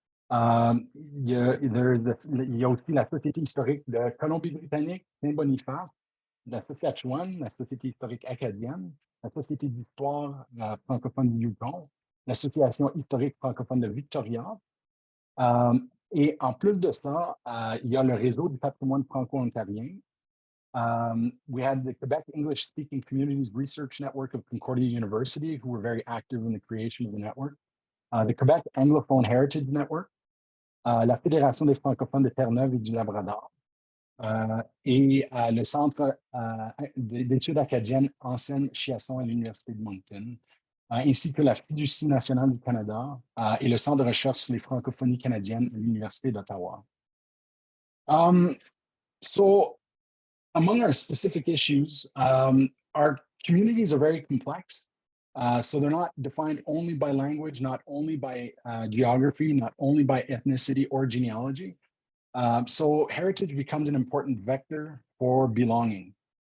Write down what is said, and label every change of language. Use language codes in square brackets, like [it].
[fr] Il y a aussi la Société historique de Colombie-Britannique, Saint-Boniface, la Saskatchewan, la Société historique acadienne, la Société d'histoire francophone du Yukon, l'Association historique francophone de Victoria. Et en plus de ça, il y a le réseau du patrimoine franco-ontarien. [en] We had the Quebec English-speaking Communities Research Network of Concordia University, who were very active in the creation of the network. [fr] The Quebec Anglophone Heritage Network, la Fédération des francophones de Terre-Neuve et du Labrador, et le Centre d'études acadiennes Anselme-Chiasson à l'Université de Moncton, ainsi que la Fiducie nationale du Canada et le Centre de recherche sur les francophonies canadiennes à l'Université d'Ottawa. [en] So, among our specific issues, our communities are very complex. So they're not defined only by language, not only by geography, not only by ethnicity or genealogy. So heritage becomes an important vector for belonging.